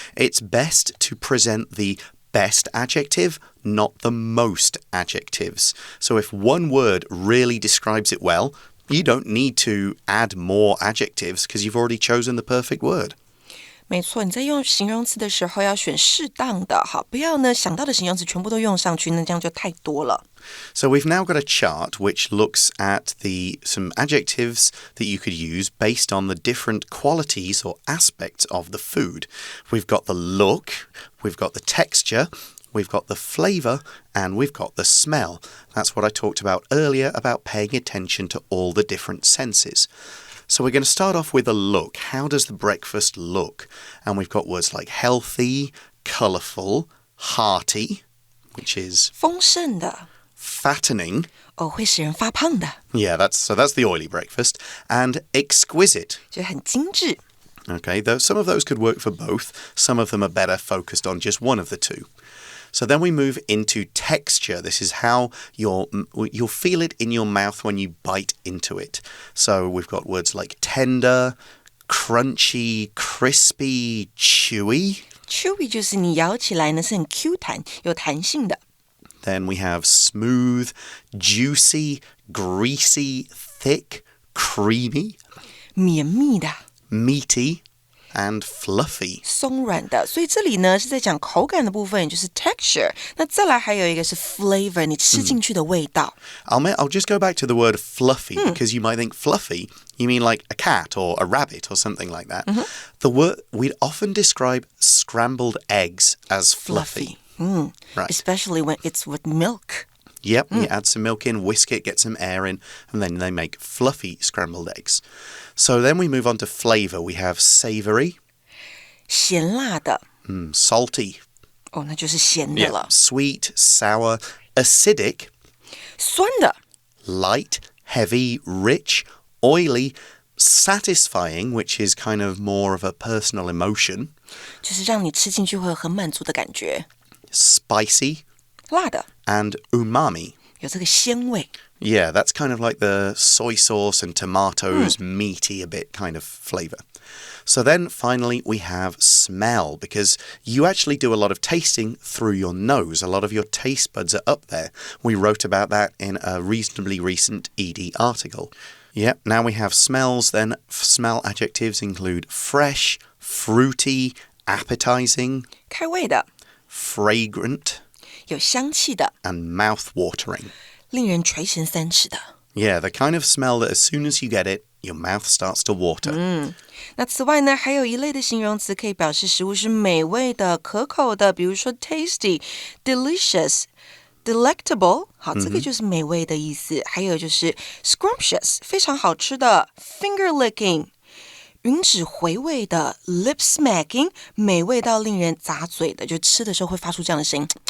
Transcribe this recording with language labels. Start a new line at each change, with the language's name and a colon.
English: It's best to present the best adjective, not the most adjectives. So if one word really describes it well, you don't need to add more adjectives because you've already chosen the perfect word.
Chinese: 没错，你在用形容词的时候要选适当的，好，不要呢想到的形容词全部都用上去，那这样就太多了。
English: So we've now got a chart which looks at some adjectives that you could use based on the different qualities or aspects of the food. We've got the look, we've got the texture, we've got the flavor, and we've got the smell. That's what I talked about earlier about paying attention to all the different senses. So we're going to start off with a look. How does the breakfast look? And we've got words like healthy, colourful, hearty, which is
Chinese: 丰盛的
English: fattening.
Chinese: 会使人发胖的
English: Yeah, that's the oily breakfast. And exquisite.
Chinese: 就很精致
English: Okay, some of those could work for both. Some of them are better focused on just one of the two. So then we move into texture. This is how you'll feel it in your mouth when you bite into it. So we've got words like tender, crunchy, crispy, chewy.
Chinese: Chewy 就是你咬起来呢是很 Q 弹，有弹性的。
English: Then we have smooth, juicy, greasy, thick, creamy.
Chinese: 绵密的
English: meaty, and fluffy.
Chinese: 松软的，所以这里呢是在讲口感的部分，也就是 texture。那再来还有一个是 flavor， 你吃进去的味道。
English: I'll just go back to the word fluffy because you might think fluffy, you mean like a cat or a rabbit or something like that. The word we'd often describe scrambled eggs as fluffy. Right. Especially when it's with milk. Yep, you add some milk in, whisk it, get some air in, and then they make fluffy scrambled eggs. So then we move on to flavor. We have savory.
Chinese: 咸辣的
English: salty.
Chinese: 那就是咸的了。
English: Sweet, sour, acidic.
Chinese: 酸的
English: light, heavy, rich, oily, satisfying, which is kind of more of a personal emotion.
Chinese: 就是让你吃进去会有很满足的感觉。
English: Spicy.
Chinese: 辣的
English: and umami.
Chinese: 有这个鲜味。
English: Yeah, that's kind of like the soy sauce and tomatoes, meaty a bit kind of flavor. So then finally we have smell because you actually do a lot of tasting through your nose. A lot of your taste buds are up there. We wrote about that in a reasonably recent ED article. Yep, now we have smells. Then smell adjectives include fresh, fruity, appetizing,
Chinese: 开胃的
English: fragrant,
Chinese: 有香气的
English: and mouth-watering.
Chinese: 令人垂涎三尺的
English: Yeah, the kind of smell that as soon as you get it, your mouth starts to water.
Chinese: 那此外呢，还有一类的形容词可以表示食物是美味的、可口的，比如说
English: tasty, delicious, delectable，
Chinese: 好，这个就是美味的意思。还有就是
English: scrumptious，
Chinese: 非常好吃的
English: finger licking，
Chinese: 吮指回味的
English: lip smacking，
Chinese: 美味到令人咂嘴的，就吃的时候会发出这样的声音。